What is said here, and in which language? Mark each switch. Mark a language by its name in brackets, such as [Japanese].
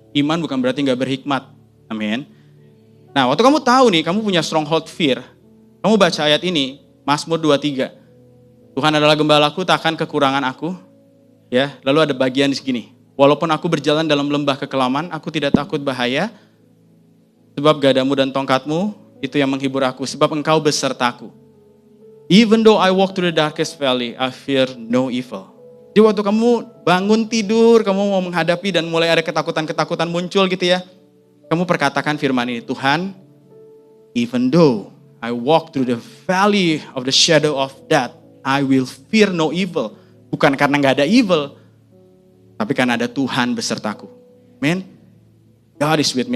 [Indonesian] Iman bukan berarti gak berhikmat. Amin. Nah, waktu kamu tahu nih, kamu punya stronghold fear, kamu baca ayat ini, Mazmur 23. Tuhan adalah gembalaku, takkan kekurangan aku. Ya, lalu ada bagian di sini. Walaupun aku berjalan dalam lembah kekelaman, aku tidak takut bahaya. Sebab gadamu dan tongkatmu, itu yang menghibur aku. Sebab engkau besertaku. [English] Even though I walk through the darkest valley, I fear no evil. [Indonesian] Jadi waktu kamu bangun tidur, kamu mau menghadapi dan mulai ada ketakutan-ketakutan muncul gitu ya. Kamu perkatakan firman ini, Tuhan, [English] even though I walk through the valley of the shadow of death, I will fear no evil. [Indonesian] Bukan karena gak ada evil, tapi karena ada Tuhan besertaku. [English] Amen. God is with me.